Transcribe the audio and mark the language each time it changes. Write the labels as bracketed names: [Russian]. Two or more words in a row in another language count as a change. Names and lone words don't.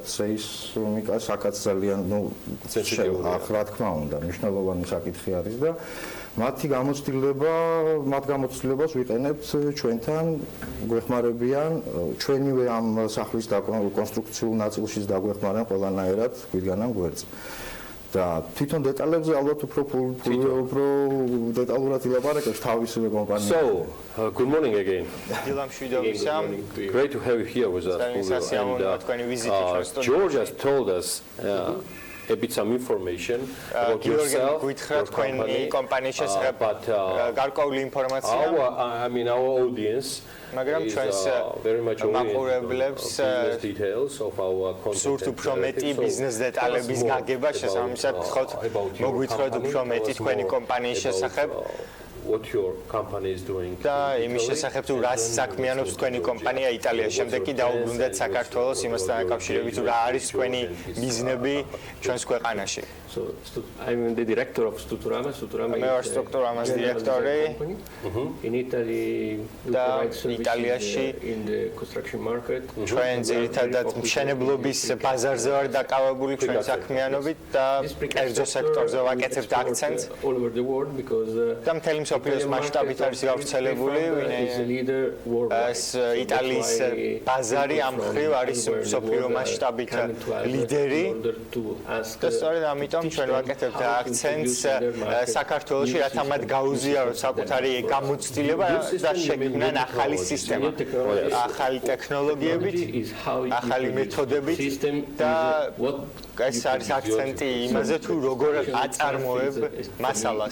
[Georgian] სეისმიკა საკაც ძალიან, რა თქმა უნდა, მნიშვნელოვანი საკითხი არის და მათ გამოცდილებას ვიყენებთ ჩვენთან, გვეხმარებიან, ჩვენივე ამ სახლის კონსტრუქციულ ნაწილშიც დაგვეხმარებიან ყველანაირად, გვიდგანან გვერდს. და თვითონ დეტალებზე ალბათ უფრო დეტალურად ილაპარაკებს თავისივე kompania. [English] So, good morning again. [Georgian] დილა მშვიდობისა. [English] Great to have you here with us. George has told us a bit some information about yourself. [Georgian] თქვენი კომპანიის შესახებ გარკვეული ინფორმაცია. [English] Our audience [Georgian] მაგრამ ჩვენს მაყურებლებს სურთ უფრო მეტი ბიზნეს დეტალების გაგება, შესაბამისად გთხოვთ მოგვითხრათ უფრო მეტი თქვენი კომპანიის შესახებ. [English] What your company is doing. [Georgian] და იმის შესახებ თუ რას საქმიანობს თქვენი კომპანია იტალიაში, შემდეგ კი დაუბრუნდეთ საქართველოს იმასთან დაკავშირებით თუ რა არის თქვენი ბიზნები ჩვენს ქვეყანაში. [English] So I'm the director of Strutturama. [Georgian] მე ვარ Strutturamas დირექტორი. [English] In Italy, we provide services in the construction market. [Georgian] ჩვენ ძირითადად მშენებლობის ბაზარზე ვარ დაკავებული ჩვენი საქმიანობით და კერძო სექტორზე ვაკეთებთ აქცენტს. [English] All over the world because [Georgian] და მთელი მსოფლიოს მასშტაბით არის გავრცელებული, ეს იტალიის ბაზარი ამ მხრივ არის მსოფლიო მასშტაბით ლიდერი. და სწორედ ამიტომ ჩვენ ვაკეთებთ აქცენტს საქართველოში, რათა მათ გაუზიაროთ საკუთარი გამოცდილება და შექმნან ახალი სისტემა, ახალი ტექნოლოგიებით, ახალი მეთოდებით და ეს არის აქცენტი იმაზე თუ როგორ აწარმოებ მასალას.